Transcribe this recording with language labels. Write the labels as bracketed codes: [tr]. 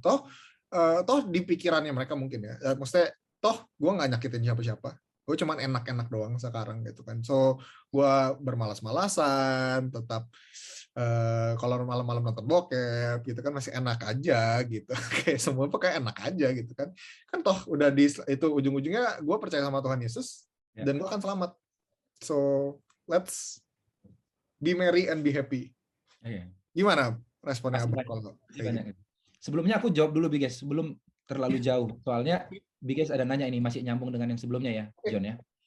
[id] Toh di pikirannya mereka mungkin ya, maksudnya toh gue nggak nyakitin siapa-siapa, gue cuman enak-enak doang sekarang gitu kan. So gue bermalas-malasan, tetap kalau malam-malam nonton bokep gitu kan masih enak aja gitu. Kayak semua kayak enak aja gitu kan. Kan toh udah itu ujung-ujungnya gue percaya sama Tuhan Yesus dan gue akan selamat. [en] So let's be merry and be happy. [id] Gimana responnya Abang kalau kayak gitu? Sebelumnya aku jawab dulu Biges, sebelum terlalu jauh. Soalnya Biges ada nanya ini, masih nyambung dengan yang sebelumnya ya, John ya.